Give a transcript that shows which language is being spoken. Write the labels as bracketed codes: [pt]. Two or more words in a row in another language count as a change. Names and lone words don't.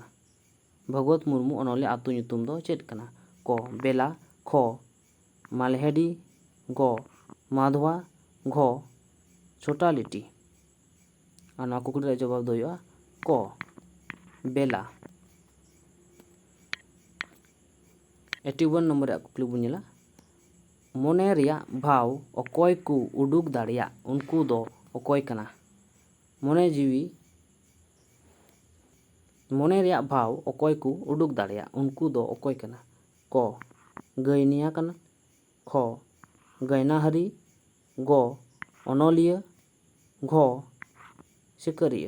[sat] ᱵᱷᱟᱜᱽᱣᱟᱹᱛ ᱢᱩᱨᱢᱩ ᱚᱱᱚᱞᱤᱭᱟᱹ ᱟᱹᱛᱩ ᱧᱩᱛᱩᱢ ᱫᱚ ᱪᱮᱫ ᱠᱟᱱᱟ? ᱠ ᱵᱮᱞᱟ, ᱠᱷ ᱢᱟᱞᱦᱮᱰᱤ, ᱜ ᱢᱟধᱣᱟ, ᱜᱷ ᱪᱷᱳᱴᱟᱞᱤᱴᱤ᱾ ᱟᱨ ᱱᱚᱣᱟ ᱠᱩᱠᱞᱤ ᱨᱮᱭᱟᱜ ᱡᱚᱵᱟᱵ ᱫᱚ ᱦᱩᱭᱩᱜᱼᱟ ক বেলা। 81 নম্বর ᱠᱩᱠᱞᱤ ᱵᱚᱱ ᱧᱮᱞᱟ, ᱢᱚᱱᱮ ᱨᱮᱭᱟᱜ ᱵᱷᱟᱣ ᱚᱠᱚᱭ ᱠᱚ ᱩᱰᱩᱠ ᱫᱟᱲᱮᱭᱟᱜ ᱩᱱᱠᱩ ᱫᱚ ᱚᱠᱚᱭ ᱠᱟᱱᱟ? ᱢᱚᱱᱮ ᱨᱮᱭᱟᱜ ᱵᱷᱟᱣ ᱚᱠᱚᱭ ᱠᱚ ᱩᱰᱩᱠ ᱫᱟᱲᱮᱭᱟᱜ ᱩᱱᱠᱩ ᱫᱚ ᱚᱠᱚᱭ ᱠᱟᱱᱟ? ক ᱜᱟᱹᱭᱱᱤᱭᱟ ᱠᱟᱱᱟ, খ ᱜᱟᱭᱱᱟᱦᱟᱨᱤ, গ ᱚᱱᱚᱞᱤᱭᱟᱹ, ঘ ᱥᱤᱠᱟᱹᱨᱤᱭᱟᱹ।